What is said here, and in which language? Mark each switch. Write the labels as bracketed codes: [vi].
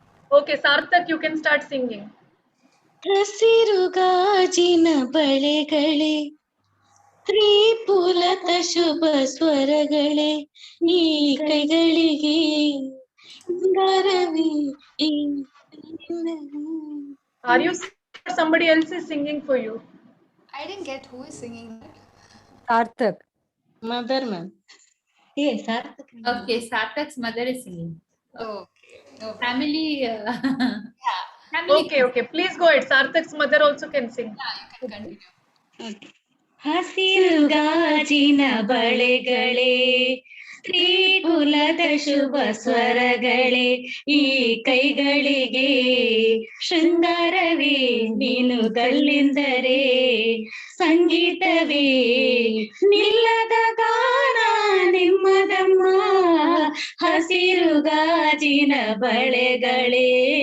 [en] Okay, Sarthak, you can start singing. [kn] ಹಸಿರು ಗಾಜಿನ ಬಳೆಗಳೇ, ತ್ರಿಪುಲತ ಶುಭ ಸ್ವರಗಳೇ, ಈ ಕೈಗಳಿಗೆ ಬಂಗಾರವೇ ಈ ಕೈಗಳಲ್ಲಿ. [en] Are you singing or somebody else is singing for you? I didn't get who is singing that. Sarthak. Mother ma'am. ಏ Sarthak. Okay, Sarthak's mother is singing. Okay. No problem. Family. Yeah. Family. Okay. Please go ahead. Sarthak's mother also can sing. Yeah, you can continue. [kn] ಹಸಿರು ಗಾಜಿನ ಬಳೆಗಳೇ, ತ್ರಿಪುಲದ ಶುಭ ಸ್ವರಗಳೇ, ಈ ಕೈಗಳಿಗೆ ಶೃಂಗಾರವೇ ನೀನು ಕಲ್ಲಿಂದರೆ, ಸಂಗೀತವೇ ನಿಲ್ಲದ ಗಾನ ನಿಮ್ಮದಮ್ಮ, ಹಸಿರು ಗಾಜಿನ ಬಳೆಗಳೇ.